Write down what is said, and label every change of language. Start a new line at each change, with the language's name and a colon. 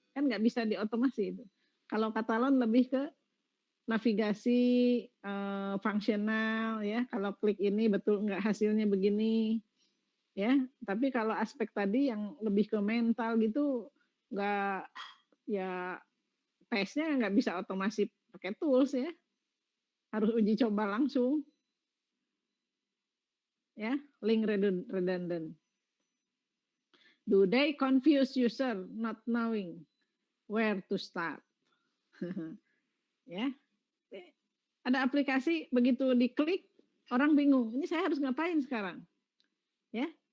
Indonesian: Kan nggak bisa diotomasi itu. Kalau Katalon lebih ke navigasi fungsional ya. Kalau klik ini betul nggak hasilnya begini. ya. Tapi kalau aspek tadi yang lebih ke mental gitu, nggak, ya tesnya nggak bisa otomasi pakai tools ya, harus uji coba langsung, ya.
English: Link redundant. Do they confuse user not knowing where to start?
Indonesian: Ya, ada aplikasi begitu diklik orang bingung, ini saya harus ngapain sekarang, ya?